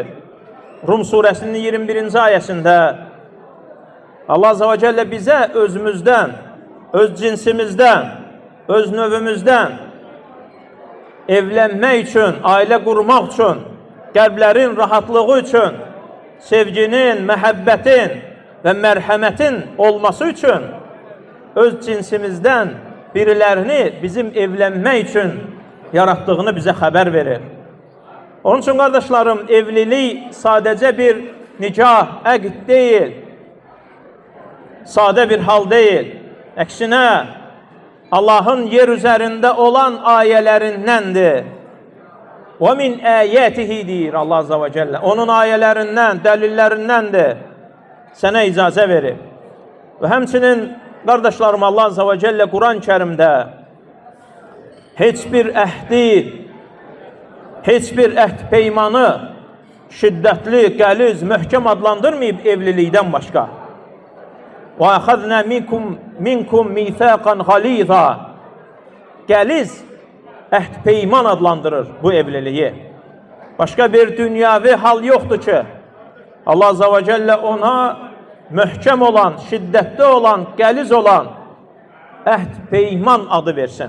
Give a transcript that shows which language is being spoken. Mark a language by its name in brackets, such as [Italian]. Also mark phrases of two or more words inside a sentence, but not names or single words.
[Azerbaijani] Rum surəsinin 21-ci ayəsində Allah [Arabic] عز وجل [Azerbaijani] bizə özümüzdən, öz cinsimizdən, öz növümüzdən evlənmək üçün, ailə qurmaq üçün, qəlblərin rahatlığı üçün, sevginin, məhəbbətin və mərhəmətin olması üçün öz cinsimizdən birilərini bizim evlənmək üçün yaratdığını bizə xəbər verir. Onun üçün, qardaşlarım, evlilik sadəcə bir nikah, əqd deyil, sadə bir hal deyil. Əksinə, Allahın yer üzərində olan ayələrindəndir. [Arabic] وَمِنْ آيَاتِهِ [Azerbaijani] deyir Allah [Arabic] عز وجل. [Azerbaijani] Onun ayələrindən, dəlillərindəndir. Sənə icazə verir. Və həmçinin, qardaşlarım, Allah [Arabic] عز وجل [Azerbaijani] Quran-ı Kerimdə heç bir əhdi, heç bir əhd peymanı şiddətli, qəliz, möhkəm adlandırmayıb evlilikdən başqa. [Arabic] وَأَخَذْنَا مِنْكُمْ مِيثَاقًا غَلِيظًا [Azerbaijani] Qəliz əhd peyman adlandırır bu evliliyi. Başqa bir dünyavi hal yoxdur ki, Allah [Arabic] عز وجل [Azerbaijani] ona möhkəm olan, şiddətli olan, qəliz olan əhd peyman adı versin.